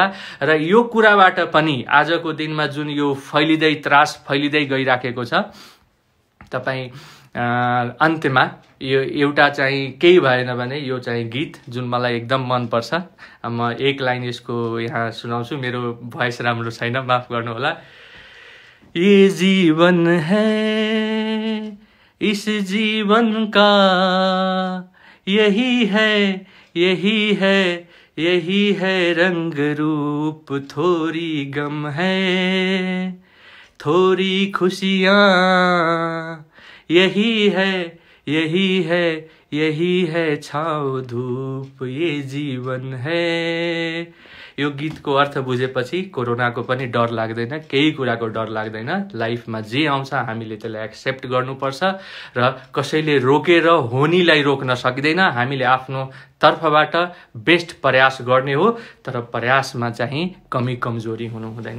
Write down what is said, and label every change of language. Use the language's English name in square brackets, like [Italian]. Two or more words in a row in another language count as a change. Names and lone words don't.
[Nepali] र यो कुराबाट पनि आजको दिनमा जुन यो त्रास फैलिँदै गइराखेको छ, तपाईँ अन्त्यमा यो एउटा चाहिँ केही भएन भने यो चाहिँ गीत जुन मलाई एकदम मनपर्छ, म एक लाइन यसको यहाँ सुनाउँछु। मेरो भोइस राम्रो छैन, माफ गर्नु होला। [Hindi] ये जीवन है, इस जीवन का यही है, यही है, यही है रंग रूप, थोड़ी गम है, थोड़ी खुशियाँ, यही है, यही है, यही है छाँव धूप, ये जीवन है, [Nepali] यो गीतको अर्थ बुझेपछि कोरोनाको पनि डर लाग्दैन, केही कुराको डर लाग्दैन। लाइफमा जे आउँछ हामीले त्यसलाई एक्सेप्ट गर्नुपर्छ र कसैले रोकेर होनीलाई रोक्न सक्दैन। हामीले आफ्नो तर्फबाट बेस्ट प्रयास गर्ने हो, तर प्रयासमा चाहिँ कमी कमजोरी हुनु हुँदैन।